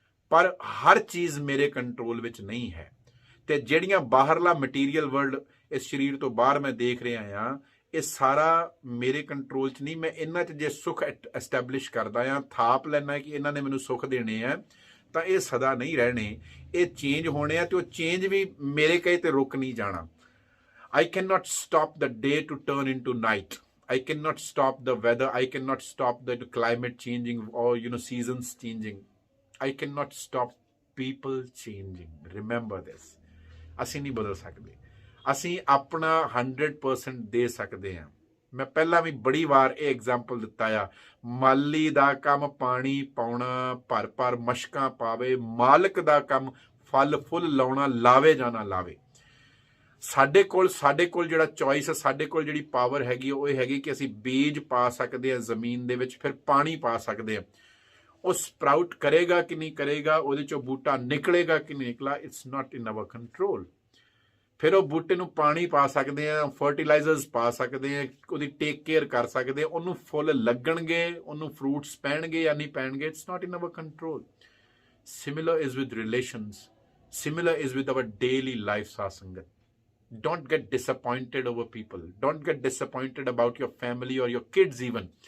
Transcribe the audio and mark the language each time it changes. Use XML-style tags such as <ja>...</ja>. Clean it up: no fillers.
<pa>ਪਰ ਹਰ ਚੀਜ਼ ਮੇਰੇ ਕੰਟਰੋਲ ਵਿੱਚ ਨਹੀਂ ਹੈ. ਤੇ ਜਿਹੜੀਆਂ ਬਾਹਰਲਾ ਮਟੀਰੀਅਲ ਵਰਲਡ, ਇਸ ਸਰੀਰ ਤੋਂ ਬਾਹਰ ਮੈਂ ਦੇਖ ਰਿਹਾ ਹਾਂ, ਇਹ ਸਾਰਾ ਮੇਰੇ ਕੰਟਰੋਲ 'ਚ ਨਹੀਂ. ਮੈਂ ਇਹਨਾਂ 'ਚ ਜੇ ਸੁੱਖ ਐਸਟੈਬਲਿਸ਼ ਕਰਦਾ ਹਾਂ, ਥਾਪ ਲੈਣਾ ਕਿ ਇਹਨਾਂ ਨੇ ਮੈਨੂੰ ਸੁੱਖ ਦੇਣੇ ਆ, ਤਾਂ ਇਹ ਸਦਾ ਨਹੀਂ ਰਹਿਣੇ, ਇਹ ਚੇਂਜ ਹੋਣੇ ਆ. ਤੇ ਉਹ ਚੇਂਜ ਵੀ ਮੇਰੇ ਕਹੇ ਤੇ ਰੁਕ ਨਹੀਂ ਜਾਣਾ.</pa> <en>I cannot stop the day to turn into night. I cannot stop the weather. I cannot stop the climate changing or seasons changing. I cannot stop people changing. Remember this.</en> <pa>ਅਸੀਂ ਨਹੀਂ ਬਦਲ ਸਕਦੇ. ਅਸੀਂ ਆਪਣਾ 100% ਦੇ ਸਕਦੇ ਹਾਂ. ਮੈਂ ਪਹਿਲਾਂ ਵੀ ਬੜੀ ਵਾਰ ਇਹ ਐਗਜ਼ਾਮਪਲ ਦਿੱਤਾ ਆ. ਮਾਲੀ ਦਾ ਕੰਮ ਪਾਣੀ ਪਾਉਣਾ, ਭਰ ਭਰ ਮਸ਼ਕਾਂ ਪਾਵੇ. ਮਾਲਕ ਦਾ ਕੰਮ ਫਲ ਫੁੱਲ ਲਾਉਣਾ, ਲਾਵੇ ਜਾਂ ਨਾ ਲਾਵੇ. ਸਾਡੇ ਕੋਲ ਜਿਹੜਾ ਚੋਇਸ ਹੈ, ਸਾਡੇ ਕੋਲ ਜਿਹੜੀ ਪਾਵਰ ਹੈਗੀ, ਉਹ ਇਹ ਹੈਗੀ ਕਿ ਅਸੀਂ ਬੀਜ ਪਾ ਸਕਦੇ ਹਾਂ ਜ਼ਮੀਨ ਦੇ ਵਿੱਚ, ਫਿਰ ਪਾਣੀ ਪਾ ਸਕਦੇ ਹਾਂ. ਉਹ ਸਪਰਾਊਟ ਕਰੇਗਾ ਕਿ ਨਹੀਂ ਕਰੇਗਾ, ਉਹਦੇ ਚੋਂ ਬੂਟਾ ਨਿਕਲੇਗਾ ਕਿ ਨਹੀਂ ਨਿਕਲਾ,</pa> <en>It's not in our control.</en> <pa>ਫਿਰ ਉਹ ਬੂਟੇ ਨੂੰ ਪਾਣੀ ਪਾ ਸਕਦੇ ਹਾਂ, ਫਰਟੀਲਾਈਜ਼ਰਸ ਪਾ ਸਕਦੇ ਹਾਂ, ਉਹਦੀ ਟੇਕ ਕੇਅਰ ਕਰ ਸਕਦੇ ਹਾਂ, ਉਹਨੂੰ ਫੁੱਲ ਲੱਗਣਗੇ, ਉਹਨੂੰ ਫਰੂਟਸ ਪੈਣਗੇ ਜਾਂ ਨਹੀਂ ਪੈਣਗੇ,</pa> <en>It's not in our control. Similar is with relations, similar is with our daily life. Sadh Sangat, don't get disappointed over people. Don't get disappointed about your family or your kids even.</en>